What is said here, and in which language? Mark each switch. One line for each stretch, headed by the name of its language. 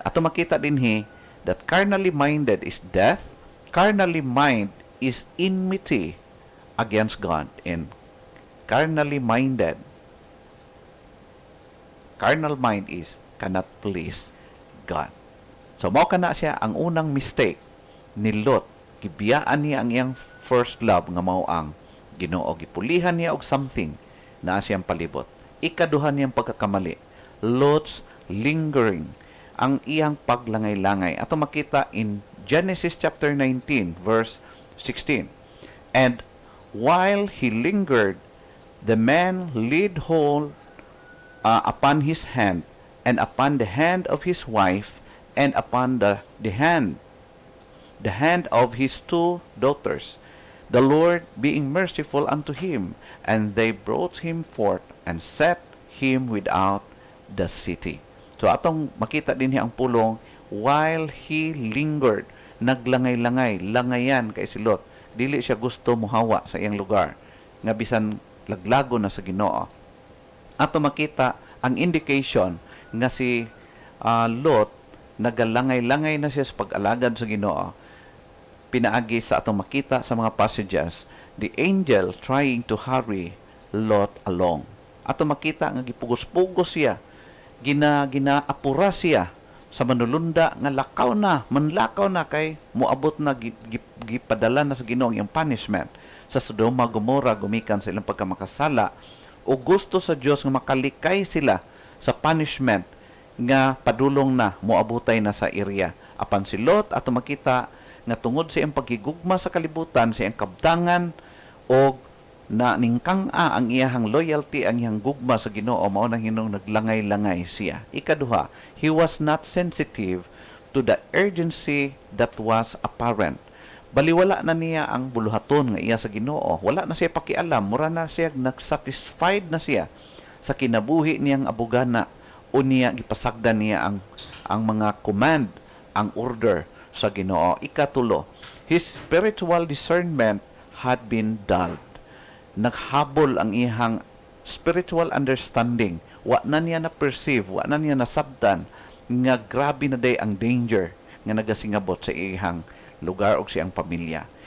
English: Ato makita dinhi that carnally minded is death, carnally mind is enmity against God, and carnally minded, carnal mind is cannot please God.
Cebuano: So mao kana siya ang unang mistake ni Lot. Gibiyaan niya ang iyang first love nga mao ang Ginoo. Gipulihan niya og something na siyang palibot. Ikaduha niyang pagkakamali, Lot's lingering, ang iyang paglangay-langay.
English: Ato makita in Genesis chapter 19 verse 16. And while he lingered, the man laid hold upon his hand, and upon the hand of his wife, and upon the hand of his two daughters, the Lord being merciful unto him, and they brought him forth and set him without the city.
Cebuano: So atong makita din ang pulong, while he lingered, naglangay-langay, langayan kay si Lot. Dili siya gusto muhawa sa iyang lugar, nga bisan laglago na sa Ginoo. Ato makita ang indication nga si Lot nagalangay-langay na siya sa pag-alagad sa Ginoo. Pinaagi sa atong makita sa mga passages, the angel trying to hurry Lot along. Ato makita nga gipugos-pugos siya, ginaapura siya sa manulunda nga manlakaw na kay moabot na gipadala na sa Ginoo ang punishment sa Sodoma Gomora gumikan sa ilang pagkamakasala, o gusto sa Dios nga makalikay sila sa punishment nga padulong na moabutay na sa area. Apan si Lot ato makita nga tungod sa iyang pagigugma sa kalibutan, sa iyang kabtangan, o na ningkang-a ang iyahang loyalty, ang iyang gugma sa Ginoo, mao nang hinung naglangay-langay siya.
English: Ikaduha, he was not sensitive to the urgency that was apparent.
Cebuano: Baliwala na niya ang buluhaton nga iya sa Ginoo. Wala na siya pakialam, mura na siya nagsatisfied na siya sa kinabuhi niyang abugana, o niya gipasagdan niya ang mga command, ang order sa Ginoo.
English: Ikatulo, his spiritual discernment had been dulled.
Cebuano: Naghabol ang iyang spiritual understanding. Wa na niya na-perceive, wa na niya nasabtan nga grabe na day ang danger nga nagasingabot sa iyang lugar o sa iyang pamilya.